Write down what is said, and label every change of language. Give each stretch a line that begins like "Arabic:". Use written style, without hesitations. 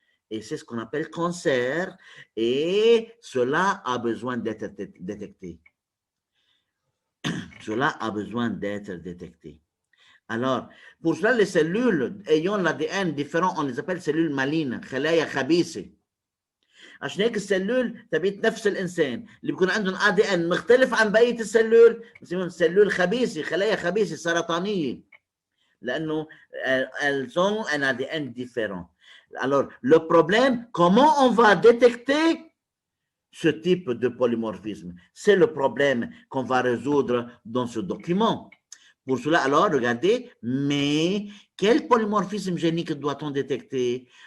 French: Et c'est ce qu'on appelle cancer. Et cela a besoin d'être détecté. Cela a besoin d'être détecté. Alors, pour cela, les cellules ayant l'ADN différent, on les appelle cellules malignes,
Arabic: خلايا خبيثة. عشان هيك السلول تبعت نفس الانسان اللي بيكون عندهم ADN مختلف عن بقية السلول بنسميهم سلول خبيثة، خلايا خبيثة سرطانية. لأنه elles ont un ADN différent.
French: Alors, le problème, comment on va détecter ce type de polymorphisme? C'est le problème qu'on va résoudre dans ce document. Pour cela, alors, regardez, mais quel polymorphisme génique doit-on détecter?